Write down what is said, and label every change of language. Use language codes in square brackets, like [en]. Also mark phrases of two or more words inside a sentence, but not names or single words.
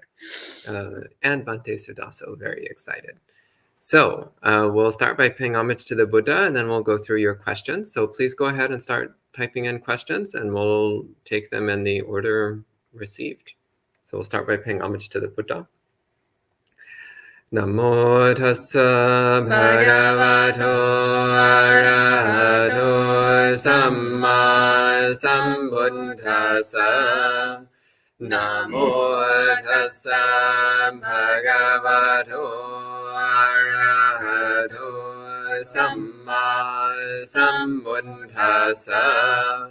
[en] And Bhante Sudaso, very excited. So we'll start by paying homage to the Buddha, and then we'll go through your questions. So please go ahead and start typing in questions, and we'll take them in the order received. So we'll start by paying homage to the Buddha. [pi] Namo tassa bhagavato arahato samma sambuddhassa. Namo tassa bhagavato arahato samma sambuddhassa.